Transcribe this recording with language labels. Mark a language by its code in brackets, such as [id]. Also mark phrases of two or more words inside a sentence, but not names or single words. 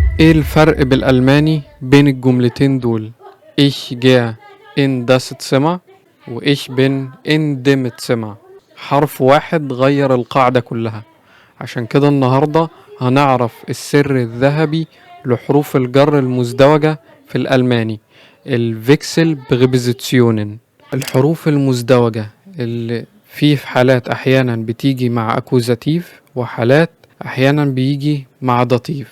[ar] ايه الفرق بالألماني بين الجملتين دول؟ [de] Ich gehe in das Zimmer و ich bin in dem Zimmer. [ar] حرف واحد غير القاعدة كلها. عشان كده النهاردة هنعرف السر الذهبي لحروف الجر المزدوجة في الألماني، [de] Wechsel Präpositionen. [ar] الحروف المزدوجة اللي في حالات أحيانا بتيجي مع أكوزاتيف وحالات أحيانا بيجي مع داتيف.